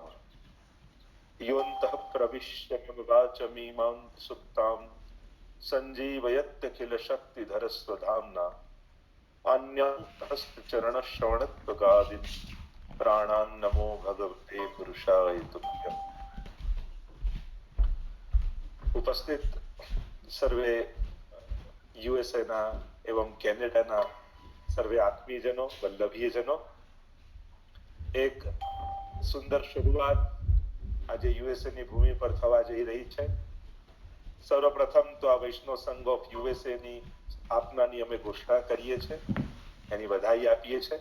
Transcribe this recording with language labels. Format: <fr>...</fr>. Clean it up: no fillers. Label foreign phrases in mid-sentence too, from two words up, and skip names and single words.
<sa>योऽन्तः प्रविश्य मम वाचमीमां सुप्तां सञ्जीवयत्यखिल शक्तिधर स्वधाम्ना। अन्यहस्तचरणश्रवणत्वगादीन् प्राणान् नमो भगवते पुरुषाय तुभ्यम्। उपस्थित सर्वे</sa> <gu>યુએસએ ના એવં કેનેડાના સર્વે આત્મીયજનો, વલ્લભીયજનો, એક સુંદર શરૂઆત આજે યુએસએ ની ભૂમિ પર થવા જઈ રહી છે। સર્વપ્રથમ તો આ વૈષ્ણવ સંઘ ઓફ યુએસએ ની સ્થાપનાની અમે ઘોષણા કરીએ છીએ, એની વધાઈ આપીએ છીએ।</gu>